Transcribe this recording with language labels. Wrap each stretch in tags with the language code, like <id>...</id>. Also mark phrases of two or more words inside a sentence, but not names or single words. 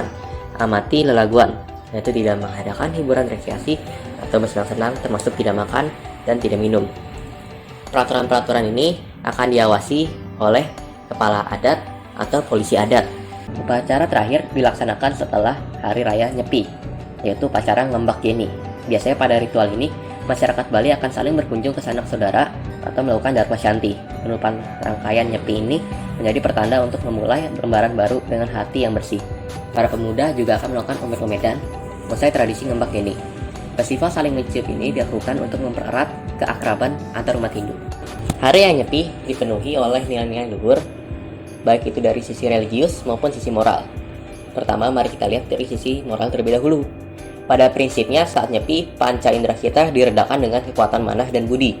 <id>Amati lelaguan, yaitu tidak mengadakan hiburan rekreasi atau bersenang-senang, termasuk tidak makan dan tidak minum. Peraturan-peraturan ini akan diawasi oleh kepala adat atau polisi adat. Upacara terakhir dilaksanakan setelah hari raya Nyepi, yaitu upacara ngembak geni. Biasanya pada ritual ini, masyarakat Bali akan saling berkunjung ke sanak saudara atau melakukan dharma shanti. Penutupan rangkaian Nyepi ini menjadi pertanda untuk memulai lembaran baru dengan hati yang bersih. Para pemuda juga akan melakukan umet-umetan usai tradisi ngembak geni. Festival saling mencium ini dilakukan untuk mempererat keakraban antar umat Hindu. Hari raya Nyepi dipenuhi oleh nilai-nilai luhur, baik itu dari sisi religius maupun sisi moral. Pertama, mari kita lihat dari sisi moral terlebih dahulu. Pada prinsipnya, saat Nyepi, panca indera kita diredakan dengan kekuatan manah dan budi.</id>